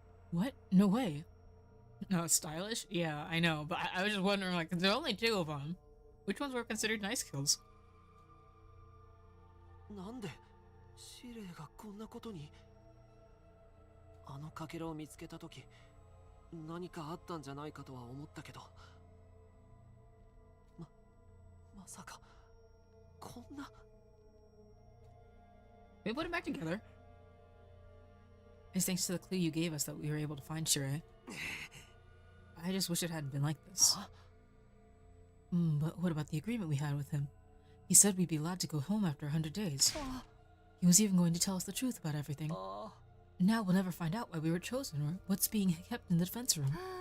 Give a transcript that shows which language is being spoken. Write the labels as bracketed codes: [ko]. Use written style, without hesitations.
[en] What? No way. No, stylish? Yeah, I know, but I was just wondering, like, there are only 2 of them. Which ones were considered nice kills? [ja] なんでシレイがこんなことに。あのかけらを見つけたとき、何かあったんじゃないかとは思ったけど、まさかこんな。 [en] We put it back together. It's thanks to the clue you gave us that we were able to find Shirei. I just wish it hadn't been like this. But what about the agreement we had with him? He said we'd be allowed to go home after 100 days. He was even going to tell us the truth about everything. Now we'll never find out why we were chosen or what's being kept in the defense room.